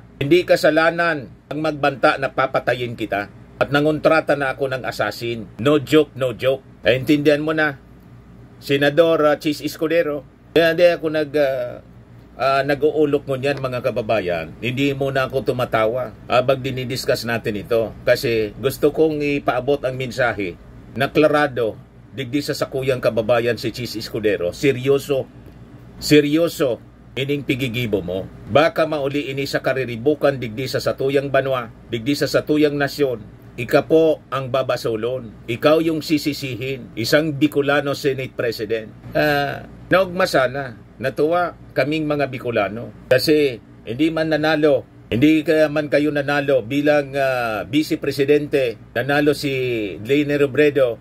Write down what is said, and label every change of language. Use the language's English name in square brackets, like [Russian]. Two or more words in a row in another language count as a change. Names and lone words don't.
[Filipino] Hindi kasalanan ang magbanta na papatayin kita at nangontrata na ako ng assassin. [English] No joke, no joke. [Filipino] Intindihan mo na, Senador Chis Escudero. Kaya hindi ako nag-uulok mo niyan, mga kababayan. Hindi muna ako tumatawa habang dinidiscuss natin ito. Kasi gusto kong ipaabot ang mensahe na klarado, [Bikol] digdi sa sakuyang kababayan [Filipino] si Chis Escudero. [Bikol] Seryoso ining pigigibo mo. Baka mauli ini sa kariribukan digdi sa satuyang banwa, digdi sa satuyang nasyon. Ika po ang babasolon. [Filipino] Ikaw yung sisisihin. Isang Bicolano Senate President. [Bikol] Naugma sana. [Filipino] Natuwa kaming mga Bicolano. Kasi hindi man nanalo. Hindi man kayo nanalo bilang Vice Presidente. Nanalo si Lene Robredo.